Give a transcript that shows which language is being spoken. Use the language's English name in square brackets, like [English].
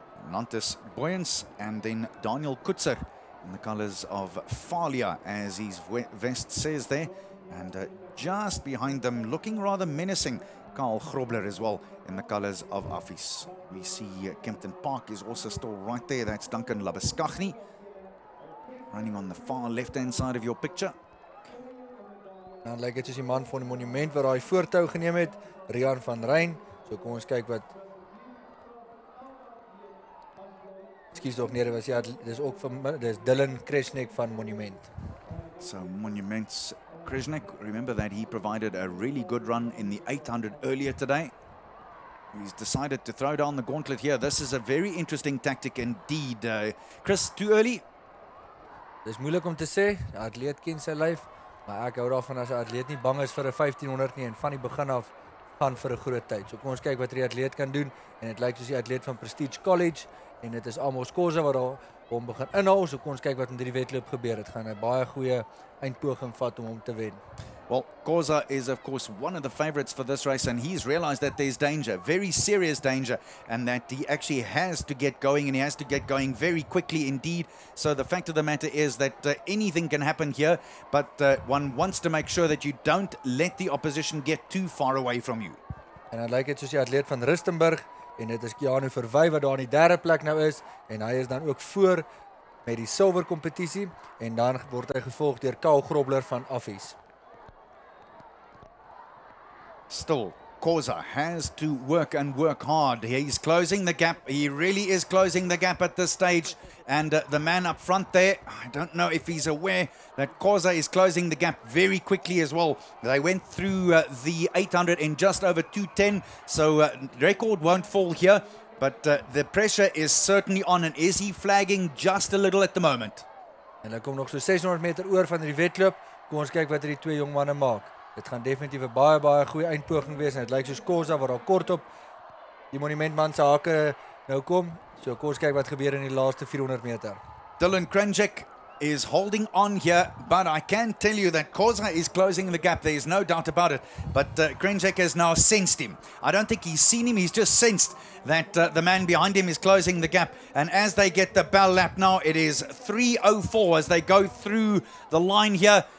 [English] Nantes Boyens and then Daniel Koetser in the colours of Falia, as his vest says there. And just behind them, looking rather menacing, Karl Grobler as well in the colours of Affies. We see Kempton Park is also still right there. That's Duncan Labuschagne running on the far left-hand side of your picture. [Afrikaans] Dan lyk dit soos die man van die monument wat daai voortou geneem het, Rian van Ryn. So kom ons kyk wat. Ekskuus tog nee, dit was ja, dis ook van dis Dylan Kresnik van Monument. [English] So Monument's Kresnik, remember that he provided a really good run in the 800 earlier today. He's decided to throw down the gauntlet here. This is a very interesting tactic indeed. Chris, too early? [Afrikaans] Dis moeilik om te sê, die atleet ken sy lyf, maar ek hou daarvan as 'n atleet nie bang is vir 'n 1500 nie en van die begin af gaan vir 'n groot tyd. So kom ons kyk wat die atleet kan doen, en dit lyk soos die atleet van Prestige College, en dit is Amos Koza wat daar hom begin inhaal. So kom ons kyk wat met die wedloop gebeur. Dit gaan 'n baie goeie eindpoging vat om hom te wen. [English] Well, Koza is, of course, one of the favorites for this race, and he's realized that there's danger, very serious danger, and that he actually has to get going, and he has to get going very quickly indeed. So the fact of the matter is that anything can happen here, but one wants to make sure that you don't let the opposition get too far away from you. [Afrikaans] En dan lyk dit soos die atleet van Rustenburg, en dit is Keanu Verwy wat daar in die derde plek nou is, en hy is dan ook voor met die silwer kompetisie, en dan word hy gevolg deur Karl Grobler van Affies. [English] Still, Koza has to work and work hard. He's closing the gap. He really is closing the gap at this stage. And the man up front there, I don't know if he's aware that Koza is closing the gap very quickly as well. They went through the 800 in just over 2:10, so record won't fall here. But the pressure is certainly on, and is he flagging just a little at the moment? [Afrikaans] En hy kom nog so 600 meter oor van die wedloop. Kom ons kyk wat hierdie twee jong manne maak. Dit gaan definitief 'n baie goeie eindpoging wees, en dit lyk soos Koza wat daar kort op die monumentman se hake nou kom. So kom ons kyk wat gebeur in die laaste 400 meter. [English] Dylan Krenjek is holding on here, but I can tell you that Koza is closing the gap. There is no doubt about it. But Krenjek has now sensed him. I don't think he's seen him. He's just sensed that the man behind him is closing the gap. And as they get the bell lap now, it is 3:04 as they go through the line here.